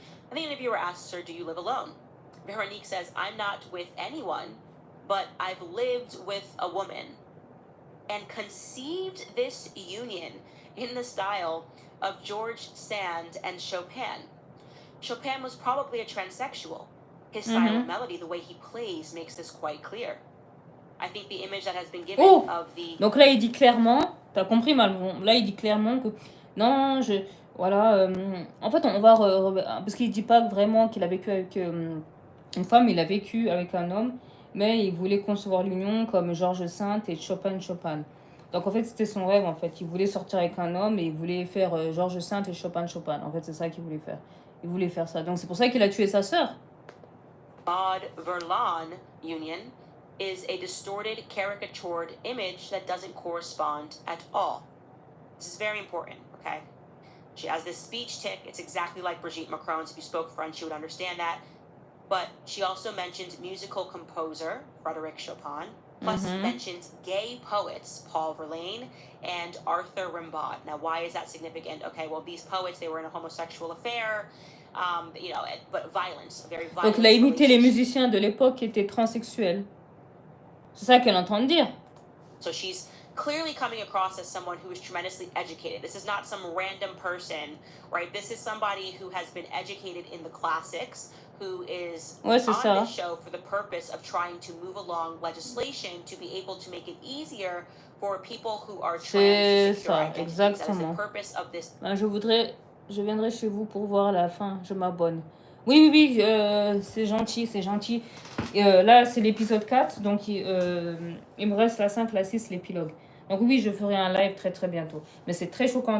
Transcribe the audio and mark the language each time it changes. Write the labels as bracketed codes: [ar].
[en] And the interviewer asks her, do you live alone? Véronique says, I'm not with anyone, but I've lived with a woman and conceived this union in the style of George Sand and Chopin. Chopin was probably a transsexual. His style of melody, the way he plays, makes this quite clear. I think the image that has been given of the... [fr] Donc là, il dit clairement, t'as compris, Malvon, là, il dit clairement que, non, voilà, en fait, on va, parce qu'il dit pas vraiment qu'il a vécu avec une femme, il a vécu avec un homme, mais il voulait concevoir l'union comme Georges Sand et Chopin. Donc en fait, c'était son rêve, en fait. Il voulait sortir avec un homme et il voulait faire Georges Sand et Chopin. En fait, c'est ça qu'il voulait faire. Il voulait faire ça. Donc c'est pour ça qu'il a tué sa sœur. [en] Maud Verlaine union is a distorted, caricatured image that doesn't correspond at all. This is very important, okay? She has this speech tic. It's exactly like Brigitte Macron's. If you spoke French, you would understand that. But she also mentioned musical composer Frédéric Chopin, plus mentioned gay poets Paul Verlaine and Arthur Rimbaud. Now, why is that significant? Okay, well, these poets, they were in a homosexual affair, you know, but violence, very violent. [fr] Donc, il a imité les musiciens de l'époque qui étaient transsexuels. C'est ça qu'elle entend dire. [en] So she's clearly coming across as someone who is tremendously educated. This is not some random person, right? This is somebody who has been educated in the classics, who is on this show for the purpose of trying to move along legislation to be able to make it easier for people who are trans to secure identities. That is the purpose of this. [fr] Je viendrai chez vous pour voir la fin. Je m'abonne. Oui, c'est gentil, c'est gentil. Là, c'est l'épisode 4, donc il me reste la 5, la 6, l'épilogue. Donc oui, je ferai un live très très bientôt. Mais c'est très choquant.